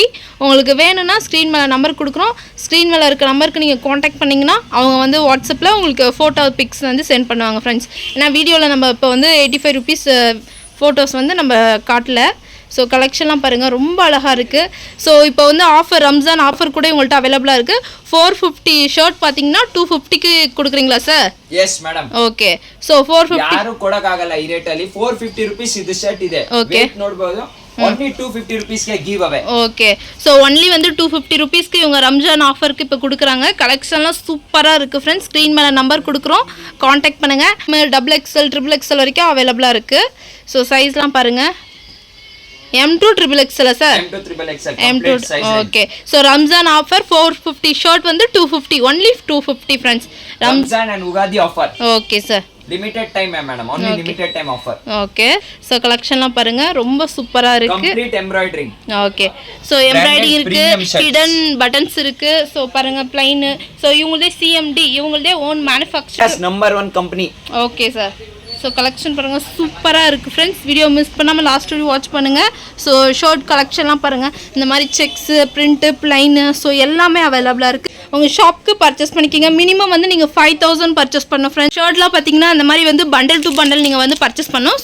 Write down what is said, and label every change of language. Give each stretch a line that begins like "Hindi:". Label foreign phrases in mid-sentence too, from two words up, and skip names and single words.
Tamil: உங்களுக்கு வேணும்னா ஸ்க்ரீன் மேலே நம்பர் கொடுக்குறோம். ஸ்க்ரீன் மேலே இருக்க நம்பருக்கு நீங்கள் காண்டாக்ட் பண்ணிங்கன்னா அவங்க வந்து வாட்ஸ்அப்பில் உங்களுக்கு ஃபோட்டோ பிக்ஸ் வந்து சென்ட் பண்ணுவாங்க ஃப்ரெண்ட்ஸ். ஏன்னா வீடியோவில் நம்ம இப்போ வந்து 85
English: rupees photos
Tamil: வந்து நம்ம காட்டல. ஸோ கலெக்ஷன்லாம் பாருங்கள், ரொம்ப அழகாக இருக்குது. ஸோ இப்போ வந்து ஆஃபர், ரம்ஜான் ஆஃபர் கூட உங்கள்கிட்ட அவைலபிளாக இருக்குது. 450 ஷர்ட் பார்த்தீங்கன்னா 250க்கு கொடுக்குறீங்களா சார்?
English: yes madam. okay. so 450
Kannada: ಯಾರು ಕೊಡಕ್ಕಾಗಲ್ಲ ಈ ರೇಟ್ ಅಲ್ಲಿ. 450 ರೂಪೀಸ್ ಇದು ಶರ್ಟ್ ಇದೆ. ವೇಟ್ ನೋಡಬಹುದು.
English: only 250 rupees ಗೆ give away. okay.
Tamil: ಸೊ ஒன்லி வந்து 250 ருபீஸ்க்கு இவங்க ரம்ஜான் ஆஃபருக்கு இப்போ கொடுக்குறாங்க. கலெக்ஷன்லாம் சூப்பராக இருக்குது ஃப்ரெண்ட்ஸ். ஸ்க்ரீன் மேலே நம்பர் கொடுக்குறோம், காண்டாக்ட் பண்ணுங்கள். XXL, XXL வரைக்கும் அவைலபிளாக இருக்குது. ஸோ சைஸ்லாம் பாருங்கள்.
English: M to XXL sir? M to XXL. M to okay. So Ramzan offer 450 short வந்து 250 only 250 friends. Ramzan and Ugadi offer. Okay sir. limited time madam, only limited time offer. ஓகே.
Tamil: சோ கலெக்ஷன்லாம் பாருங்க ரொம்ப சூப்பரா இருக்கு.
English: Complete embroidering. ஓகே.
Tamil: சோ எம்ப்ராய்டிங் இருக்கு,
English: hidden buttons
Tamil: இருக்கு. சோ பாருங்க plain. சோ இவங்களே CMD, இவங்களே
English: own manufacturer. Number 1 company. okay sir.
Tamil: ஸோ கலெக்ஷன் பாருங்கள் சூப்பராக இருக்குது ஃப்ரெண்ட்ஸ். வீடியோ மிஸ் பண்ணாமல்
English: last video watch
Tamil: பண்ணுங்கள். ஸோ ஷர்ட் கலெக்ஷன்லாம் பாருங்கள், இந்த மாதிரி செக்ஸு, பிரிண்ட்டு, பிளைனு, ஸோ எல்லாமே அவைலபிளாக இருக்குது. உங்கள் ஷாப்புக்கு பர்ச்சேஸ் பண்ணிக்கிங்க. மினிமம் வந்து நீங்கள் 5000 பர்ச்சேஸ் பண்ணணும் ஃப்ரெண்ட்ஸ். ஷர்ட்லாம் பார்த்தீங்கன்னா அந்த மாதிரி வந்து
English: bundle to bundle
Tamil: நீங்கள் வந்து பர்ச்சேஸ் பண்ணணும்.